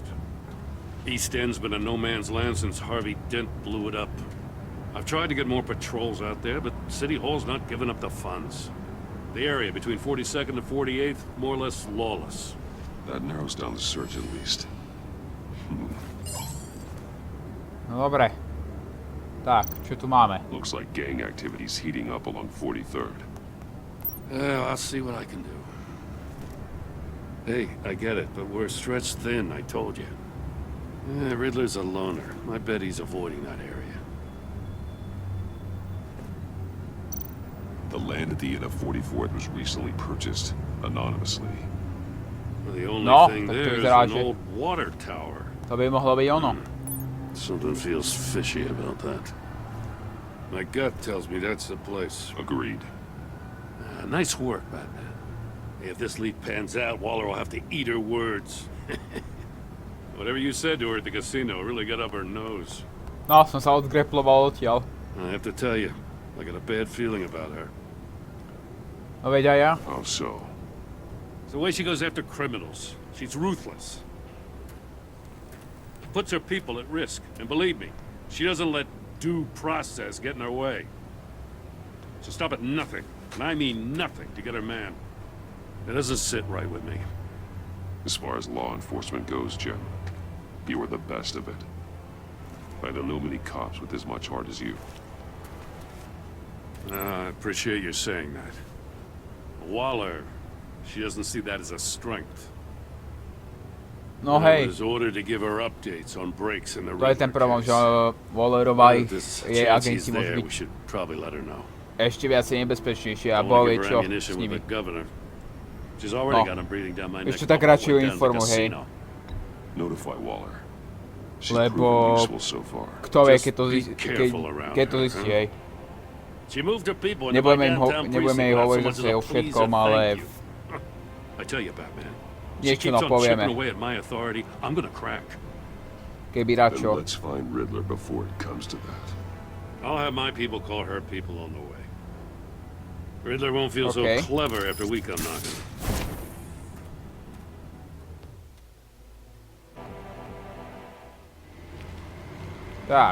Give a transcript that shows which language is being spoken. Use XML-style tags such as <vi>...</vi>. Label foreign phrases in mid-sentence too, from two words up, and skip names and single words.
<en>East End's been a no man's land since Harvey Dent blew it up. I've tried to get more patrols out there, but City Hall's not giving up the funds. The area between 42nd and 48th, more or less lawless. That narrows down the search at least.</en> <sk>No dobre. Tak, čo tu máme?</sk> <en>Looks like gang activity's heating up along 43rd. Well, I'll see what I can do. Hey, I get it, but we're stretched thin, I told you. Riddler's a loner. I bet he's avoiding that area. The land at the end of 44th was recently purchased, anonymously. Well, the only</en> <sk>No,</sk> <en>thing</en> <sk>tak to</sk> <en>there is</en> <sk>vyzerá,</sk> <en>an</en> <sk>že</sk> <en>old water tower.</en> <sk>to by mohlo byť ono.</sk> <en>Something feels fishy about that. My gut tells me that's the place. Agreed. Nice work, Batman. If this lead pans out, Waller will have to eat her words. Whatever you said to her at the casino really got up her nose.</en> <sk>No, som sa odgreploval odtiaľ.</sk> <en>I have to tell you, I got a bad feeling about her.</en> <sk>No veď aj ja.</sk> <en>How so? It's the way she goes after criminals. She's ruthless. Puts her people at risk. And believe me, she doesn't let due process get in her way. She'll stop at nothing, and I mean nothing, to get her man. It doesn't sit right with me. As far as law enforcement goes, Jim, you are the best of it. I don't know many cops with as much heart as you. I appreciate you saying that. Waller, she doesn't see that as a strength.</en> <sk>No</sk> <en>I</en> <sk>hej,</sk> <en>was ordered to give her updates on breaks in the</en> <sk>to je ten Riddler problém, že</sk> <en>case.</en> <sk>Wallerová</sk> <en>If this</en> <sk>jej</sk> <en>chance</en> <sk>agenti</sk> <en>he's</en> <sk>môžu</sk> <en>there,</en> <sk>byť</sk> <en>we should probably let her know.</en> <sk>ešte viacej nebezpečnejšie a</sk> <en>Don't</en> <sk>Boh</sk> <en>wanna</en> <sk>vie</sk> <en>give her</en> <sk>čo</sk> <en>ammunition</en> <sk>s</sk> <en>with</en> <sk>nimi.</sk> <en>the governor. She's already</en> <sk>No.</sk> <en>got him breathing down my neck.</en> <sk>Ešte tak</sk> <en>while</en> <sk>radšej ju</sk> <en>we're down at the</en> <sk>informuj, hej.</sk> <en>casino. Notify Waller.</en> <sk>Lebo kto vie, keď to zistí, hej. Nebudeme jej hovoriť zase o všetkom, ale niečo no povieme. Keby radšo.</sk> <en>I'll have my people call her people on the way. Riddler won't feel so clever after we come knocking.</en> <sk>Tak.</sk>